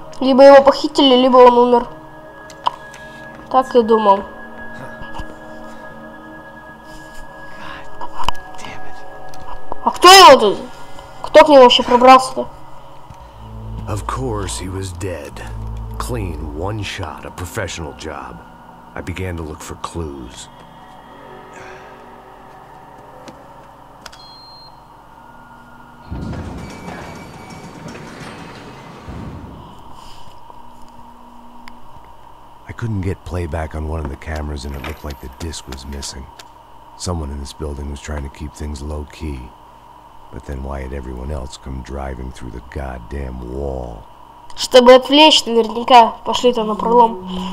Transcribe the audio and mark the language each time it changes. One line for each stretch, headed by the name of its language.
Russian: Либо его похитили, либо он умер. Так и думал. А кто его тут? Кто к нему вообще пробрался-то?
English: Of course he was dead. Clean, one shot, a professional job. I began to look for clues. I couldn't get playback on one of the cameras and it looked like the disc was missing. Someone in this building was trying to keep things low-key. But then why had everyone else come driving through the goddamn wall?
Russian: Чтобы отвлечь, наверняка пошли там на пролом.